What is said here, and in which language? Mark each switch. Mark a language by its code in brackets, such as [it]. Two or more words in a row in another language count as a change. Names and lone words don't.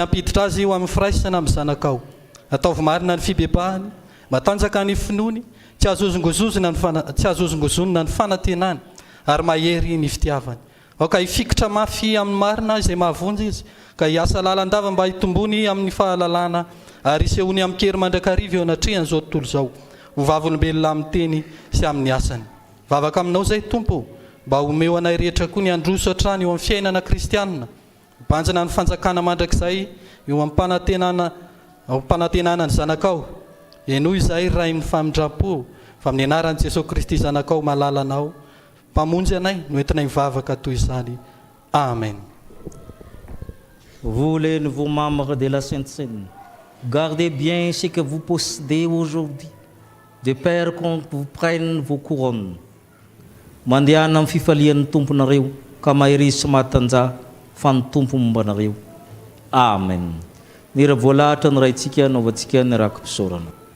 [mg] hampiditra azy io amin'ny firaisana amin'ny zanakao ataovy marina ny fibebahany matanjaka ny finoany tsy azozongozonina ny fanantenany ary mahery ny fitiavany aoka hifikitra mafy amin'ny marina izay mahavonjy izy ka hiasa lalandava mba hitombony amin'ny fahalalana ary isehony amin'ny kery mandrakariva eo anatrehany izao tontolo izao ho vavolombelona amin'ny teny sy amin'ny asany vavaka aminao izay tompo mba homeo anay rehetra koa ny androso hatrany eo amin'ny fiainana kristianina banjana ny fanjakana mandrakizay eo ampanantenana ny zanakao enoho izay ray ny famindrapo fa amin'ny anaran'i Jesosy Kristy zanakao malalanao mpamonjy anay no entinay mivavaka toy izany. Amen. [fr] Vous les nouveaux membres de la Sainte Seine, gardez bien ce que vous possédez aujourd'hui, de peur qu'on vous prenne vos couronnes. [mg] Mandiana amin'ny fifalian'ny tomponareo ka mahirizy sy mahatanjah fa ny tompo mombanareo. Amen. Ny raha voalahatra ny raintsika anaovantsika ny rakim-pisaorana.